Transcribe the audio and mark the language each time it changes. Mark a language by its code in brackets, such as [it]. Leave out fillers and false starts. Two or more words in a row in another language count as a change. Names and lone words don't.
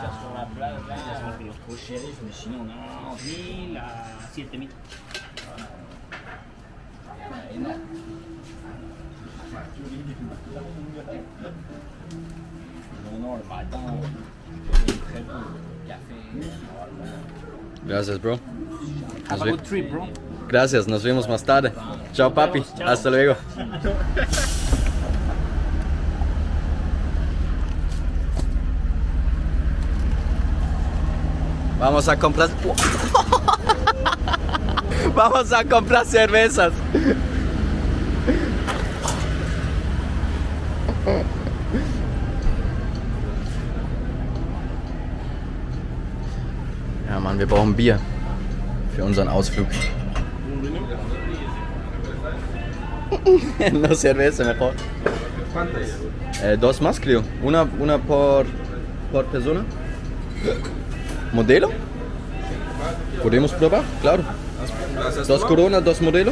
[es] 1000 a 7000. Gracias, bro. [en] Have a good trip, bro. [es] Gracias, nos vemos más tarde. Chao, papi. Chao. Hasta luego. Vamos a comprar. Vamos a comprar cervezas. [de] Ja, Mann, wir brauchen Bier für unseren Ausflug. [es] No cerveza mejor. ¿Cuántas? Dos más, creo. Una por persona. ¿Modelo? ¿Podemos probar? Claro. Dos Corona, dos Modelo.